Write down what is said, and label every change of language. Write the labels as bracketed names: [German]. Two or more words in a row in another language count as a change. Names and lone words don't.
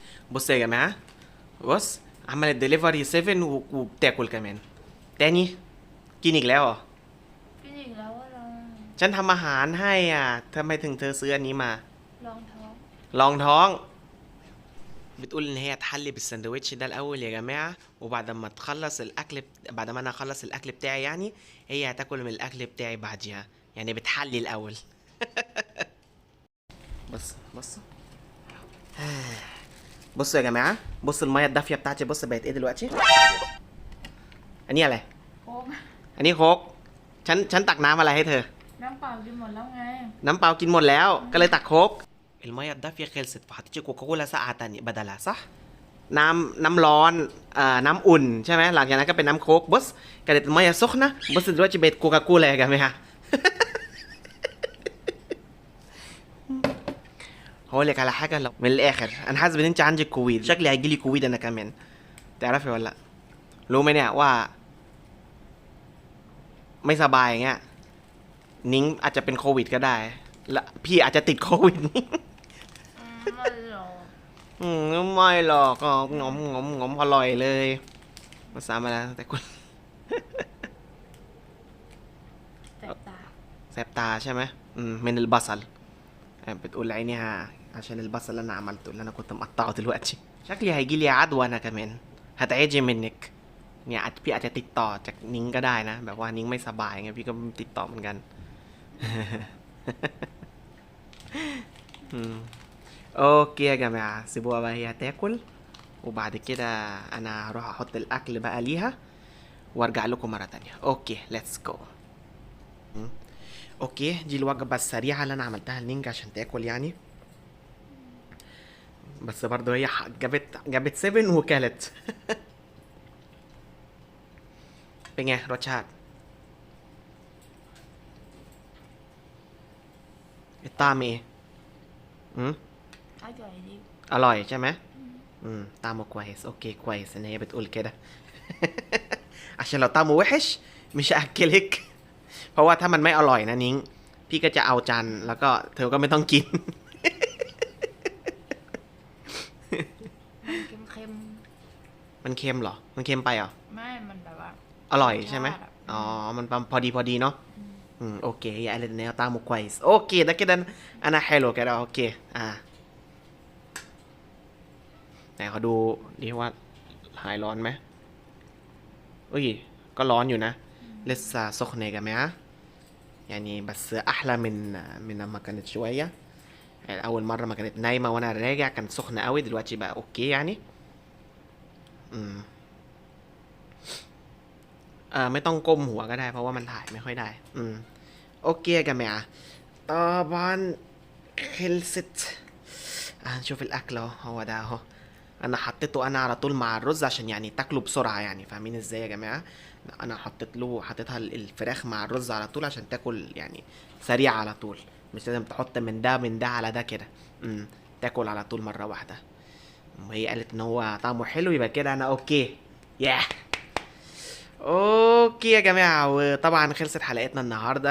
[Arabic] بص يا جماعة، بص عملت دليفري 7 وبتاكل كمان. [Thai] تاني กินอีกแล้วเหรอ กินอีกแล้วว่าเรา ฉันทำอาหารให้อ่ะทำไมถึงเธอซื้ออันนี้มา ลองท้อง ลองท้อง [Arabic] بتقول ان هي تحلي بالسندوتش ده الاول يا جماعه، وبعد ما تخلص الاكل بعد ما انا اخلص الاكل بتاعي يعني هي هتاكل من الاكل بتاعي بعديها، يعني بتحلي الاول. بص بص بصوا يا جماعه، بص الميه الدافيه بتاعتي، بص بقت ايه دلوقتي. [Thai] اني อะไร โค้ก อันนี้โค้กฉันตักน้ำอะไรให้เธอ น้ำเปล่ากินหมดแล้วไง น้ำเปล่ากินหมดแล้วก็เลยตักโค้ก [Arabic] الميه الدافيه خلصت فحطيتي كوكاكولا ساقعه تانية بدلها صح. [Thai] น้ำร้อนน้ำอุ่นใช่ไหมหลังจากนั้นก็เป็นน้ำโค้ก [Arabic] بص كانت الميه سخنه بص دلوقتي بقت كوكاكولا يا جماعه. هقول لك على حاجه لو من الاخر انا حاسس ان انت عندك كويد، شكلي هيجي لي كويد انا كمان، تعرفي ولا لا؟ [Thai] รู้ไหมเนี่ยว่าไม่สบายอย่างเงี้ยนิ้งอาจจะเป็นโควิดก็ได้และพี่อาจจะติดโควิด ไม่หรอก ไม่หรอกก็งอมงอมงอมอร่อยเลยภาษามาแล้วแต่คุณ แสบตา แสบตาใช่ไหม [Arabic] من البصل بتقول عينيها عشان البصل اللي انا عملته اللي انا كنت مقطعه دلوقتي شكلي هيجي لي عدوى انا كمان هتعجي منك [Thai] เนี่ยพี่อาจจะติดต่อจากนิ้งก็ได้นะแบบว่านิ้งไม่สบายไงพี่ก็ติดต่อเหมือนกัน [Arabic] اوكي يا جماعة سيبوها بقى هي تاكل وبعد كده انا هروح احط الاكل بقى ليها وارجع لكم مرة تانية. [English] okay let's go. [Arabic] اوكي دي الوجبة السريعة اللي انا عملتها لنينجا عشان تاكل يعني، بس برضه هي جابت 7 وكلت. [Thai] เป็นไงรสชาติ [Arabic] طعم ايه [Thai] อร่อยใช่ไหม [Arabic] طعمه كويس اوكي كويس ان هي بتقول كده. عشان لو طعمه وحش مش هاكلك [Thai] เพราะว่าถ้ามันไม่อร่อยนะนิ้งพี่ก็จะเอาจานแล้วก็เธอก็ไม่ต้องกิน มันเค็มเหรอมันเค็มไปเหรอ ไม่มันแบบว่า อร่อยใช่ไหมอ๋อมันพอดีเนาะ [Arabic] اوكي هي قالت ان هي طعمه كويس اوكي ده كده انا حلو كده اوكي [Thai] ไหนเขาดูดิว่าหายร้อนไหมอุ้ยก็ร้อนอยู่นะ [Arabic] لسه سخنة يا جماعة يعني بس احلى من لما كانت شوية يعني اول مرة ما كانت نايمة وانا راجع كانت سخنة قوي دلوقتي بقى اوكي يعني [Thai] ไม่ต้องก้มหัวก็ได้เพราะว่ามันถ่ายไม่ค่อยได้ [Arabic] اوكي يا جماعة طبعا خلصت هنشوف الاكل اهو هو ده اهو انا حطيته انا على طول مع الرز عشان يعني تاكلوا بسرعة يعني فاهمين ازاي يا جماعة انا حطيتها الفراخ مع الرز على طول عشان تاكل يعني سريع على طول مش لازم تحط من ده على ده كده تاكل على طول مرة واحدة وهي قالت ان هو طعمه حلو يبقى كده انا اوكي ياه اوكي يا جماعه وطبعا خلصت حلقتنا النهارده.